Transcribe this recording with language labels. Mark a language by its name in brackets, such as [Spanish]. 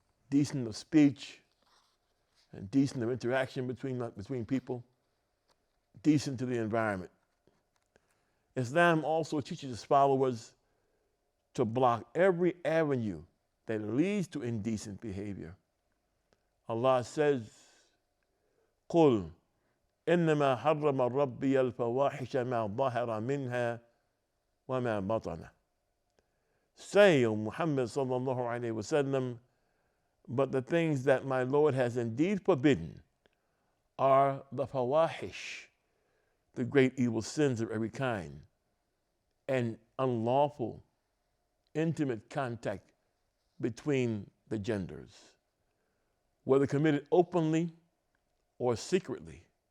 [English] Decent of speech and decent of interaction between people, decent to the environment. Islam also teaches its followers to block every avenue that leads to indecent behavior. Allah says, [Arabic] قُلْ إِنَّمَا حَرَّمَ رَبِّيَ الْفَوَاحِشَ مَا ظَهَرَ مِنْهَا وَمَا بَطَنَ. [English] Say, O Muhammad sallallahu alayhi wa sallam, but the things that my Lord has indeed forbidden are the fawahish, the great evil sins of every kind, and unlawful, intimate contact between the genders, whether committed openly or secretly.